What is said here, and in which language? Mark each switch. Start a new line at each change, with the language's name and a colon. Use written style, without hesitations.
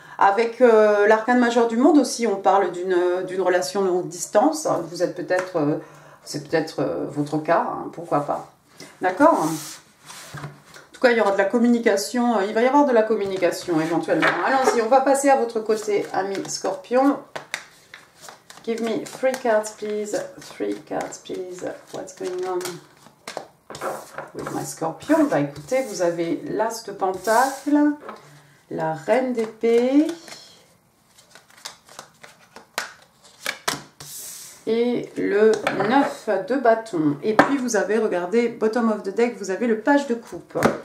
French: Avec l'arcane majeur du monde aussi, on parle d'une relation longue distance. C'est peut-être votre cas, hein, pourquoi pas. D'accord? En tout cas, il y aura de la communication. Il va y avoir de la communication éventuellement. Allons-y, on va passer à votre côté, ami Scorpion.
English: Give me 3 cards, please. 3 cards, please. What's going on with my Scorpion?
French: Bah écoutez, vous avez l'As de Pentacle, la Reine d'épée et le 9 de bâton. Et puis vous avez, regardez,
English: bottom of the deck,
French: vous avez le Page de coupe.